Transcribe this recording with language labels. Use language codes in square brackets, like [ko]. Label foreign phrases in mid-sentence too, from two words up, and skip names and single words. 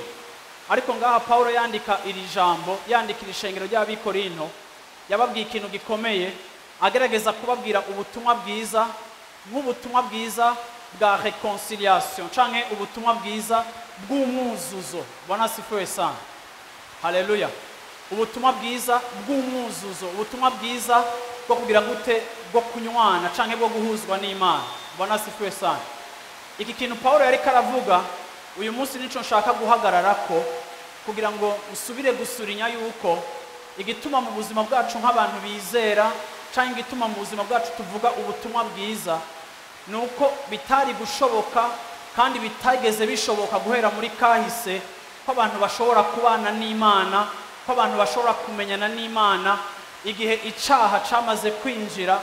[rn] Ariko ngaha Paulo yandika iri jambo, yandikira ishengero ry'Abikorinto, yababwiye ikintu gikomeye, agerageza kubabwira ubutumwa bwiza nk'ubutumwa bwiza bwa réconciliation canke ubutumwa bwiza bw'umwuzuzo. [sw] Bwana sifiwe sana. Haleluya. [rn] Ubutumwa bwiza bw'umwuzuzo, ubutumwa bwiza bwo kugira gute, bwo kunywana canke bwo guhuzwa n'Imana. [sw] Bwana sifiwe sana. [rn] Iki kintu Paulo yari karavuga uyu munsi nico nshaka guhagararako, kugira ngo usubire gusurinya yuko igituma mu buzima bwacu nk'abantu bizera canke igituma mu buzima bwacu tuvuga ubutumwa bwiza nuko bitari gushoboka kandi bitageze bishoboka guhera muri kahise ko abantu bashobora kubana n'Imana, ko abantu bashobora kumenyana n'Imana igihe icaha camaze kwinjira.